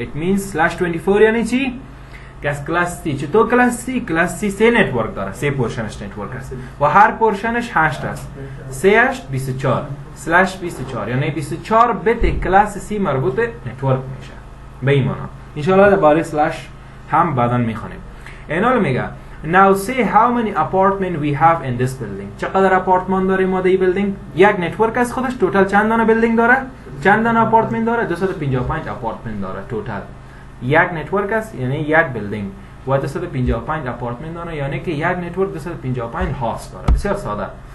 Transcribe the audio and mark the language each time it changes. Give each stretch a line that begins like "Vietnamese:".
English: It means
Persian: /24 یعنی چی؟ که از کلاس C. چطور کلاس C؟ کلاس C 3 نتورک داره، 3 پورشنش نتورک است و هر پورشنش 8 است. 3 8 24 /24 یعنی 24 بیت کلاس C مربوط نتورک میشه. به این معنا انشاءالله درباره سلش هم بعداً میخوانیم. اینال میگه
English: Now say how many apartment we have in this building.
Persian: چقدر اپارتمان داریم ما در این بیلدینگ؟ یک نتورک از خودش توتال چند دانه بیلدینگ داره؟ چند دانه اپارتمنت داره؟ 255 اپارتمنت داره توتال. یک نتورک است یعنی یک بیلدینگ و 255 اپارتمنت داره، یعنی که یک نتورک 255 هاست داره. بسیار ساده.